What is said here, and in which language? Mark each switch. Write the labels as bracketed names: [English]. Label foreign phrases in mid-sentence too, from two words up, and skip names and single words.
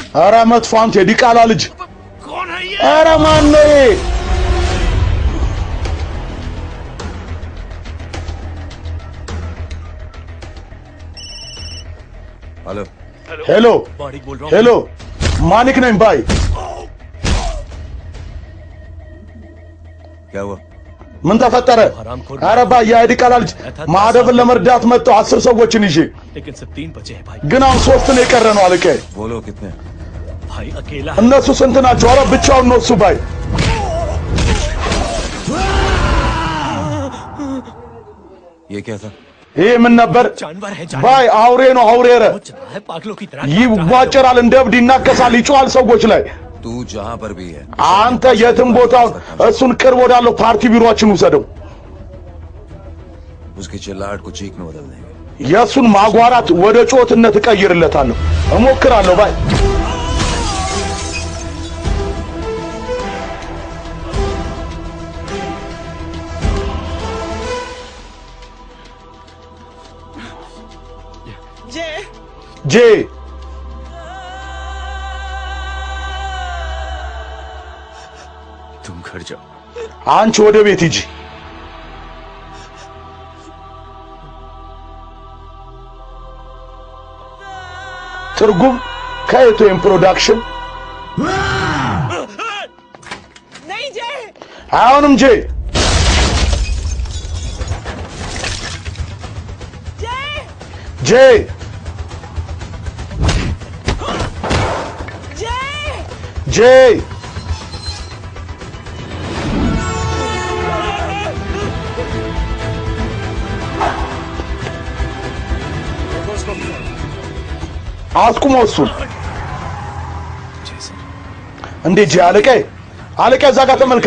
[Amharic] ኧረ መጥፎ አንተ የዲቃላ ልጅ [Hindi] कौन है ये [Amharic] ኧረ ማን ነው ይሄ [Hindi] हेलो [Amharic] ሄሎ [Hindi] मानिक बोल रहा हूँ [Amharic] ሄሎ ማኒክ ነኝ ባይ [Hindi] क्या हुआ [Amharic] ምን ተፈጠረ ኧረ ባይ የዲቃላ ልጅ ማደፍን ለመርዳት መጣው 10 ሰዎችን ይዤ [Hindi] लेकिन सिर्फ 3 बचे हैं भाई [Amharic] ግን አሁን 3 ነው የቀረ ነው አለቀ [Hindi] बोलो कितने भाई अकेला है [Amharic] እነሱ ስንት ናቸው ኧረ ብቻውን ነው እሱ ባይ [Hindi] ये क्या था? [Amharic] ይህ ምን ነበር? [Hindi] जानवर है [Amharic] ባይ አውሬ ነው አውሬ ረ [Hindi] चला है पागलों की तरह [Amharic] ይዋጨራል እንደ እብድ ይናከሳል ይጮሃል ሰዎች ላይ [Hindi] तू जहां पर भी है [Amharic] አንተ የትም ቦታ እሱን ቅርብ ወዳለው ፓርቲ ቢሮአችን ውሰደው [Hindi] उसकी चिल्लाहट को चीख में बदल देंगे [Amharic] የሱን ማጓራት ወደ ጮትነት እቀይርለታለሁ እሞክራለሁ ባይ ጄ [Hindi] तुम घर जाओ [Amharic] አንቺ ወደ ቤት ሂጂ ትርጉም ከኤቶኤም ፕሮዳክሽን [Hindi] नहीं जय [Amharic] አሁንም ጄ ጄ ጄ አስቁመው እሱን እንዴ ጄ አለቄ እዛ ጋር ተመልከት